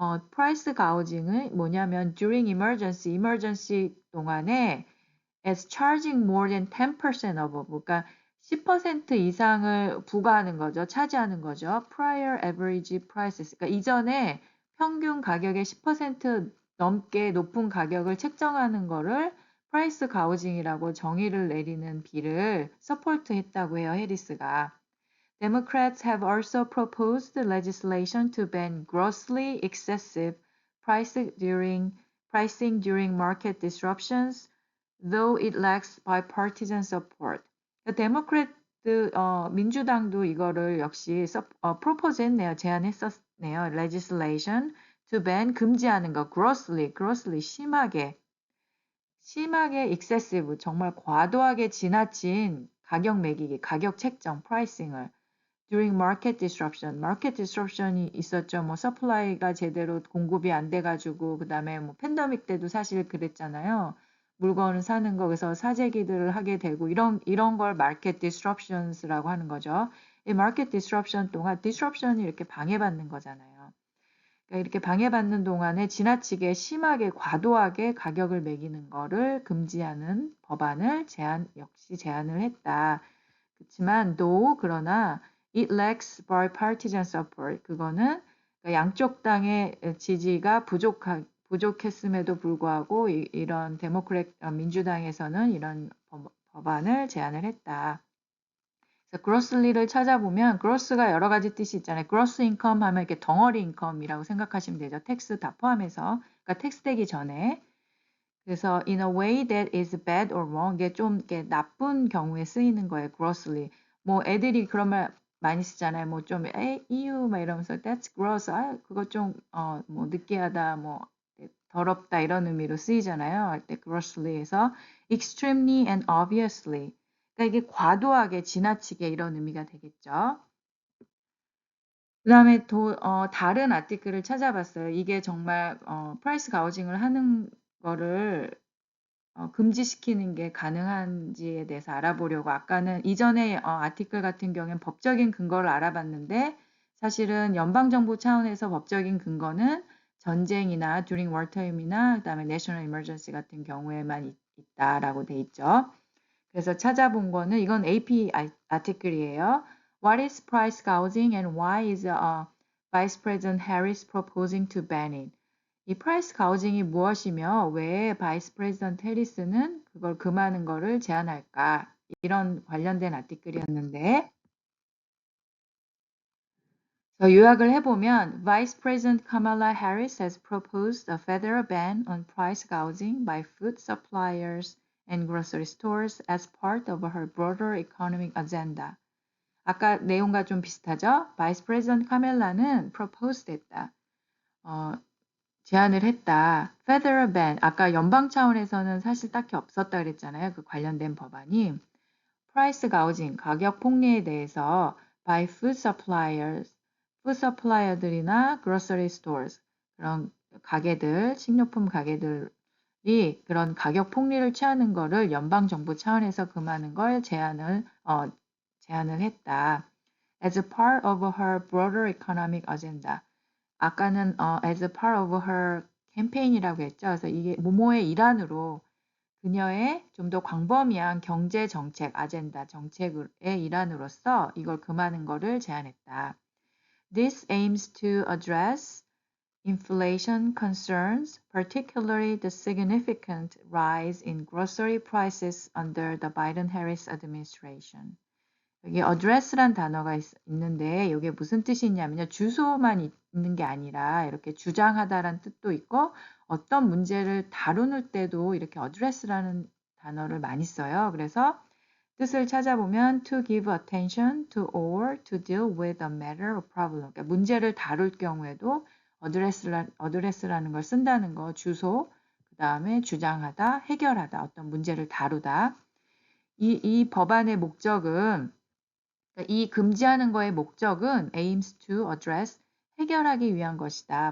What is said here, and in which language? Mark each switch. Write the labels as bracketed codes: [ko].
[en] price gouging은 뭐냐면 during emergency 동안에 as charging more than 10% above, [ko] 그러니까 10% 이상을 부과하는 거죠. 차지하는 거죠. prior average prices. 그러니까 이전에 평균 가격의 10% 넘게 높은 가격을 책정하는 거를 price gouging이라고 정의를 내리는 비를 서포트했다고 해요. 해리스가. [en] Democrats have also proposed legislation to ban grossly excessive pricing during market disruptions, though it lacks bipartisan support. [ko] 데모크래트 민주당도 이거를 역시 프로포즈 했네요. 제안했었네요. legislation to ban 금지하는 거 grossly 심하게 excessive 정말 과도하게 지나친 가격 매기기, 가격 책정, pricing을 during market disruption이 있었죠. 뭐 서플라이가 제대로 공급이 안 돼가지고 그다음에 뭐 팬데믹 때도 사실 그랬잖아요. 물건을 사는 거 그래서 사재기들을 하게 되고 이런 걸 market disruptions라고 하는 거죠. 이 market disruption 동안 disruption이 이렇게 방해받는 거잖아요. 그러니까 이렇게 방해받는 동안에 지나치게 심하게 과도하게 가격을 매기는 거를 금지하는 법안을 역시 제안을 했다. 그렇지만 그러나 [en] it lacks bipartisan support. [ko] 그거는 그러니까 양쪽 당의 지지가 부족했음에도 불구하고 이런 데모크랙 민주당에서는 이런 법안을 제안을 했다. 그래서 grossly를 찾아보면 gross가 여러 가지 뜻이 있잖아요. gross income 하면 이렇게 덩어리 인컴이라고 생각하시면 되죠. 텍스 다 포함해서. 그러니까 텍스 되기 전에. 그래서 [en] in a way that is bad or wrong [ko] 이게 좀 이렇게 나쁜 경우에 쓰이는 거예요. [en] grossly. [ko] 뭐 애들이 그런 말 많이 쓰잖아요. 뭐 좀 ew 막 이러면서 [en] that's gross. [ko] 아, 그거 좀 뭐 느끼하다 뭐 더럽다 이런 의미로 쓰이잖아요. 할 때 grossly에서 [en] extremely and obviously. [ko] 그러니까 이게 과도하게 지나치게 이런 의미가 되겠죠. 그다음에 다른 아티클을 찾아봤어요. 이게 정말 프라이스 가우징을 하는 거를 금지시키는 게 가능한지에 대해서 알아보려고 아까는 이전에 아티클 같은 경우엔 법적인 근거를 알아봤는데 사실은 연방정부 차원에서 법적인 근거는 전쟁이나 during wartime이나 그다음에 national emergency 같은 경우에만 있다라고 돼 있죠. 그래서 찾아본 거는 이건 AP 아티클이에요. [en] What is price gouging and why is Vice President Harris proposing to ban it? [ko] 이 프라이스 가우징이 무엇이며 왜 바이스 프레지던트 해리스는 그걸 금하는 거를 제안할까? 이런 관련된 아티클이었는데 요약을 해보면 [en] Vice President Kamala Harris has proposed a federal ban on price gouging by food suppliers and grocery stores as part of her broader economic agenda. [ko] 아까 내용과 좀 비슷하죠? Vice President 카멜라는 propose 했다. 제안을 했다. Federal ban. 아까 연방 차원에서는 사실 딱히 없었다 그랬잖아요. 그 관련된 법안이. Price gouging, 가격 폭리에 대해서 by food suppliers, food supplier들이나 grocery stores, 그런 가게들, 식료품 가게들이 그런 가격 폭리를 취하는 거를 연방 정부 차원에서 금하는 걸 제안을 했다. [en] As a part of her broader economic agenda. [ko] 아까는 [en] as a part of her campaign이라고 했죠. [ko] 그래서 이게 모모의 일환으로 그녀의 좀 더 광범위한 경제 정책, 아젠다 정책의 일환으로서 이걸 금하는 거를 제안했다. [en] This aims to address inflation concerns, particularly the significant rise in grocery prices under the Biden-Harris administration. [ko] 여기 address란 단어가 있는데 이게 무슨 뜻이 있냐면요. 주소만 있는 게 아니라 이렇게 주장하다라는 뜻도 있고 어떤 문제를 다루는 때도 이렇게 address라는 단어를 많이 써요. 그래서 뜻을 찾아보면 [en] to give attention to or to deal with a matter or problem. [ko] 그러니까 문제를 다룰 경우에도 address라는 걸 쓴다는 거. 주소, 그 다음에 주장하다, 해결하다, 어떤 문제를 다루다. 이 법안의 목적은 이 금지하는 거의 목적은 aims to address 해결하기 위한 것이다.